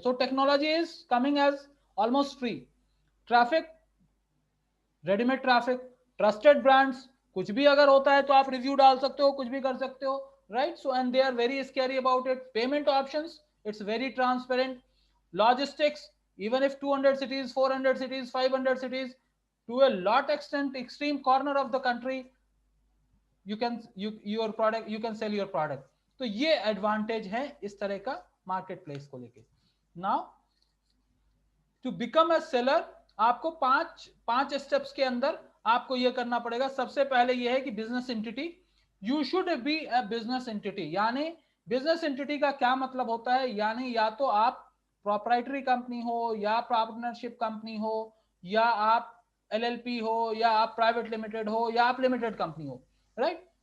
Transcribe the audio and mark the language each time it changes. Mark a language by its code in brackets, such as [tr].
[en] So technology is coming as almost free. [hi] Traffic, readymade traffic, trusted brands, कुछ भी अगर होता है तो आप रिव्यू डाल सकते हो, कुछ भी कर सकते हो, right. [en] So and they are very scary about it. Payment options, it's very transparent. Logistics, even if 200 cities, 400 cities, 500 cities, to a lot extent, extreme corner of the country, you can sell your product. [hi] तो ये advantage है इस तरह का market place को लेके। [en] now to become a seller, [hi] आपको पांच स्टेप्स के अंदर आपको ये करना पड़ेगा। सबसे पहले ये है कि business entity, [en] You should be a business entity. [hi] यानी बिजनेस एंटिटी का क्या मतलब होता है, यानी या तो आप प्रोप्राइटरी कंपनी हो, या पार्टनरशिप कंपनी हो, या आप एलएलपी हो, या आप प्राइवेट लिमिटेड हो, या आप लिमिटेड कंपनी हो, राइट।